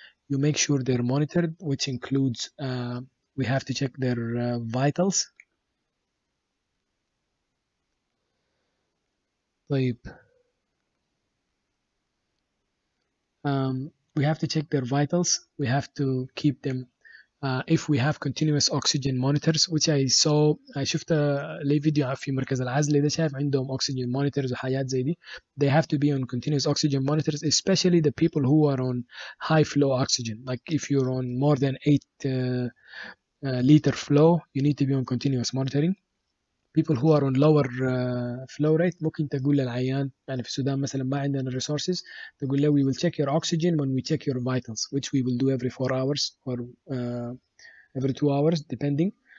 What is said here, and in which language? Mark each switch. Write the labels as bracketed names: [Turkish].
[English] You make sure they're monitored, which includes we have to check their vitals. طيب, we have to check their vitals. We have to keep them. If we have continuous oxygen monitors, which I saw, [Arabic] شفت لي فيديو في مركز العزل ده شايف عندهم oxygen monitors وحاجات زي دي. [English] They have to be on continuous oxygen monitors, especially the people who are on high flow oxygen. Like if you're on more than 8 liter flow, you need to be on continuous monitoring. People who are on lower flow rate [Arabic] ممكن تقول للعيان يعني في السودان مثلا ما عندنا resources تقول له [English] we will check your oxygen when we check your vitals, which we will do every 4 hours or every 2 hours depending.